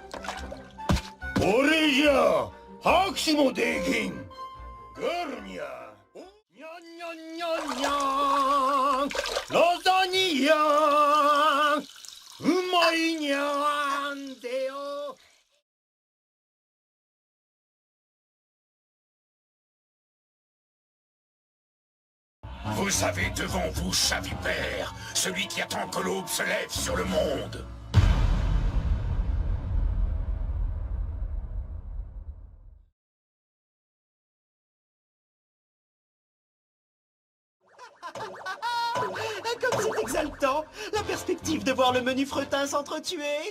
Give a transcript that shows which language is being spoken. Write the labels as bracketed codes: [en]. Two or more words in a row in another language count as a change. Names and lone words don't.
[ja] 俺じゃ拍手もできん。ガルニャニャンニャンニャンニャンラザニアンうまいにゃんでよ。 [fr] Vous avez devant vous Chavipère, celui qui attend que l'aube se lève sur le monde. Comme c'est exaltant, la perspective de voir le menu fretin s'entretuer.